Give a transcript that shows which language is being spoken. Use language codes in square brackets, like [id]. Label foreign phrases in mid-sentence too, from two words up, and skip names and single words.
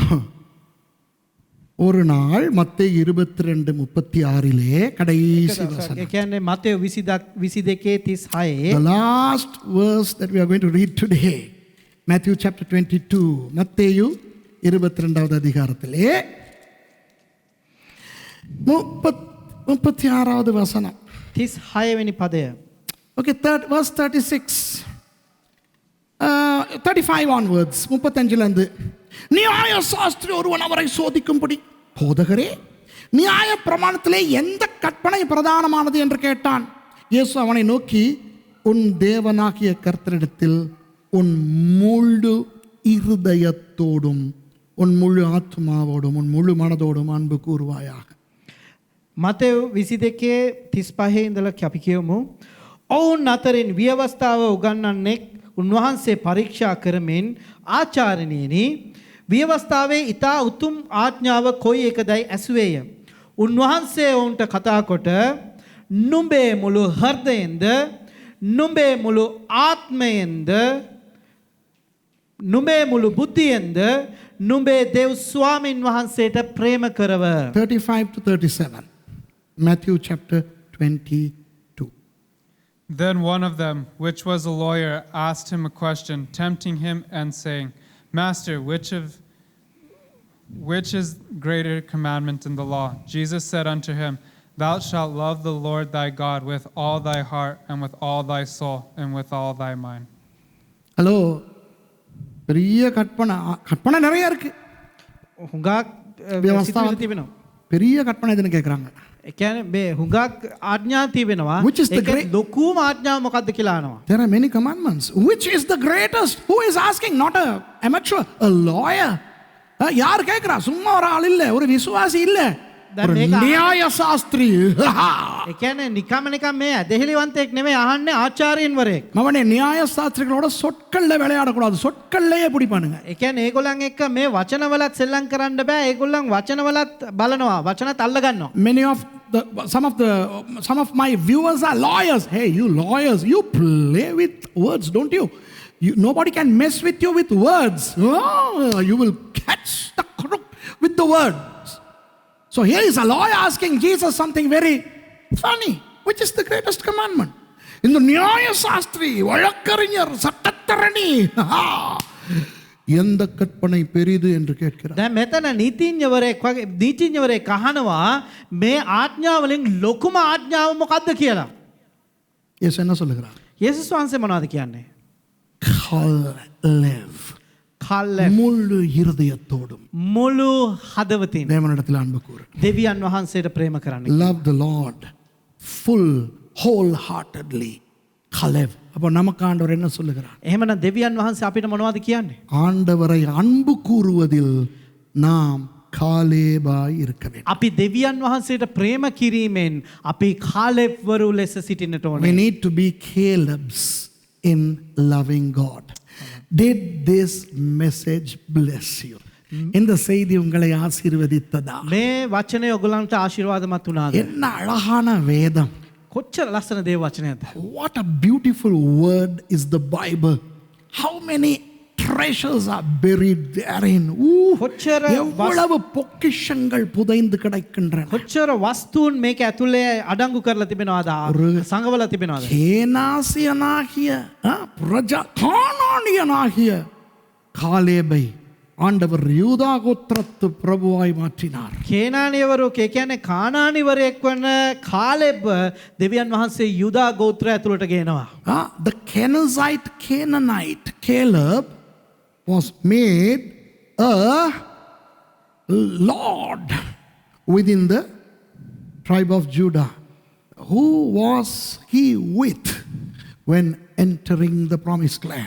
[ta] ஒரு நாள் மத்தேயு 22:36 கடைசி [si] ඒ [ta] வசனம் [si] කියන්නේ මතෙව් 22:36 [en] the last verse that we are going to read today Matthew chapter 22 [ta] மத்தேயு 22வது அதிகாரத்திலே 36வது வசனம் [si] 36 වෙනි පදය [en] okay third verse 36 35 onwards [ta] 35 ல இருந்து நியாய சாஸ்திரி ஒருவன் அவரை சோதிக்கும்படி போதகரே நியாய பிரமாணத்திலே எந்த கற்பனை பிரதானமானது என்று கேட்டான் இயேசு அவனை நோக்கி உன் தேவனாகிய கர்த்தரிடத்தில் உன் முழு இருதயத்தோடும் உன் முழு ஆத்மாவோடும் உன் முழு மனதோடும் அன்பு கூறுவாயாக [si] මතෙව් 22:35 ඉඳලා අපි කියමු ඔවුන් අතරින් ව්‍යවස්ථාව උගන්වන්නෙක් උන්වහන්සේ පරීක්ෂා කරමින් ආචාර්යණියනි ව්‍යවස්ථාවේ ඊතා උතුම් ආඥාව කොයි එකදයි ඇසුවේය උන්වහන්සේ ඔවුන්ට කතා කොට නුඹේ මුළු හෘදයෙන්ද නුඹේ මුළු ආත්මයෙන්ද නුඹේ මුළු බුද්ධියෙන්ද නුඹේ දෙව් ස්වාමින් වහන්සේට ප්‍රේම කරව [en] 35 to 37 Matthew chapter 22 Then one of them, which was a lawyer, asked him a question, tempting him and saying, Master, which is greater commandment in the law? Jesus said unto him, Thou shalt love the Lord thy God with all thy heart and with all thy soul and with all thy mind. [ta] ஹலோ பெரிய கற்பனை நிறைய இருக்கு [si] හුඟක් ව්‍යවස්ථාවක් සිතුවිලි තිබෙනවා [ta] பெரிய கற்பனை எதுன்னு கேட்குறாங்க [si] ඒ කියන්නේ මේ හුඟක් ආඥා තිබෙනවා [en] Which is the [si] ඒක ලොකුම ආඥාව මොකක්ද කියලා අහනවා [en] There are many commandments. Which is the greatest? Who is asking? Not a amateur, a lawyer. [ta] யார் கேட்கிறா சும்மா ஒரு ஆள் இல்ல ஒரு விசுவாசி இல்ல ஒரு நியாய சாஸ்திரி [si] ඒ කියන්නේ නිකම් මේ ඇදහිලිවන්තයෙක් නෙමෙයි අහන්නේ ආචාර්යන්වරයෙක් [ta] மவனே நியாய சாஸ்திரிகளோட சொற்கள்ல விளையாடக்கூடாது சொற்கள்லயே பிடிப்பானுங்க [si] ඒ කියන්නේ ඒගොල්ලන් එක්ක මේ වචනවලත් සෙල්ලම් කරන්න බෑ ඒගොල්ලන් වචනවලත් බලනවා වචනත් අල්ල ගන්නවා [en] some of my viewers are lawyers. Hey, you lawyers, you play with words, don't you? Nobody can mess with you with words. Oh, you will catch the crook with the words. So here is a lawyer asking Jesus something very funny. Which is the greatest commandment? In the [ta] நியாய சாஸ்திரி, Valakarinyar, Sattatarani, எந்த கற்பனை பெரிது என்று கேட்கிறார். [si] දැන් මෙතන නීතිඥවරයෙක් අහනවා මේ ආඥාවලින් ලොකුම ආඥාව මොකක්ද කියලා. [ta] இயேசு என்ன சொல்லுகிறார்? [si] යේසුස් වහන්සේ මොනවද කියන්නේ? [ta] Kalev. முழு இருதயத்தோடும் [si] මුළු හදවතින් [ta] தேவனிடத்தில் அன்பு கூறு. [si] දෙවියන් වහන්සේට ප්‍රේම කරන්න. [en] Love the Lord full wholeheartedly. Kalev. [ta] அப்போ நமக்கு ஆண்டவர் என்ன சொல்லுகிறார்? [si] එහෙමනම් දෙවියන් වහන්සේ අපිට මොනවද කියන්නේ? [ta] ஆண்டவரை அன்பு கூறுவதில் நாம் காலேபாய் இருக்க வேண்டும். [si] අපි දෙවියන් වහන්සේට ප්‍රේම කිරීමෙන් අපි කාලෙව්වරු ලෙස සිටින්නට [en] We [si] ඕනේ. [en] need to be Calebs in loving God. Did this message bless you? [ta] இந்த செய்தி உங்களை ஆசீர்வதித்ததா? [si] මේ වචනය ඔයගලන්ට ආශිර්වාදමත් වුණාද? [ta] என்ன அழகான வேதம். [si] කොච්චර ලස්සන දේව වචනයක්ද? [en] What a beautiful word is the Bible. How many treasures are buried therein. [si] කොච්චර [ta] எவ்வளவு பொக்கிஷங்கள் புதைந்து கிடக்கின்றன. [si] කොච්චර වස්තුන් මේක ඇතුලේ අඩංගු කරලා තිබෙනවද? සංගවලා තිබෙනවද? [ta] கேனாசியனாகிய கானானியனாகிய காலேபை ஆண்டவர் யூதா கோத்திரத்து பிரபுவாய் மாற்றினார். [si] කේනානියවරයෙක් ඒ කියන්නේ කානානිවරයෙක් වන කාලෙබ් දෙවියන් වහන්සේ යුදා ගෝත්‍රය ඇතුළට ගේනවා. [en] The Canaanite Caleb was made a lord within the tribe of Judah. Who was he with when entering the promised land?